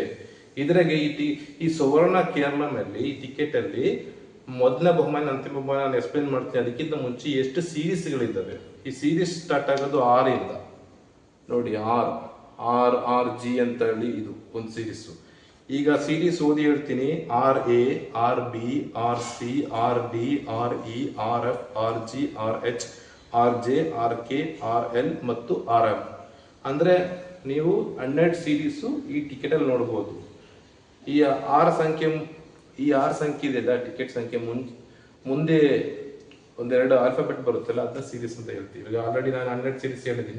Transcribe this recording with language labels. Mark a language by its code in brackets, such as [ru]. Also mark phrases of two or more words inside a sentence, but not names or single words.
[kn] ಇದ್ರಾಗೆ ಈ ಸುವರ್ಣ ಕೇರಳಂನಲ್ಲಿ ಈ ಟಿಕೆಟ್ ಅಲ್ಲಿ ಮೊದಲನೇ ಬಹುಮಾನ, ಅಂತಿಮ ಬಹುಮಾನ ನಾನು ಎಕ್ಸ್ಪ್ಲೇನ್ ಮಾಡ್ತೀನಿ. ಅದಕ್ಕಿಂತ ಮುಂಚೆ ಎಷ್ಟು ಸೀರೀಸ್ಗಳಿದ್ದಾವೆ. ಈ ಸೀರೀಸ್ ಸ್ಟಾರ್ಟ್ ಆಗೋದು 6 ಇಂದ. ನೋಡಿ, RG ಅಂತ ಹೇಳಿ ಇದು ಒಂದು ಸೀರೀಸ್. ಈಗ ಸೀರೀಸ್ ಓದಿ ಹೇಳ್ತೀನಿ. RA, RB, RC, RD, RE, RF, RG, RH, RJ, RK, RL ಮತ್ತು RM. ಅಂದ್ರೆ ನೀವು 12 ಸೀರೀಸ್ ಈ ಟಿಕೆಟ್ ಅಲ್ಲಿ ನೋಡಬಹುದು. ಈ 6 ಸಂಖ್ಯೆ ಇದೆ ಟಿಕೆಟ್ ಸಂಖ್ಯೆ. ಮುಂದೆ ಒಂದೆರಡು ಆಲ್ಫಾಬೆಟ್ ಬರುತ್ತಲ್ಲ, ಅದನ್ನ ಸೀರೀಸ್ ಅಂತ ಹೇಳ್ತೀವಿ. ಈಗ ಆಲ್ರೆಡಿ ನಾನು 12 ಸೀರೀಸ್ ಹೇಳಿದ್ದೀನಿ.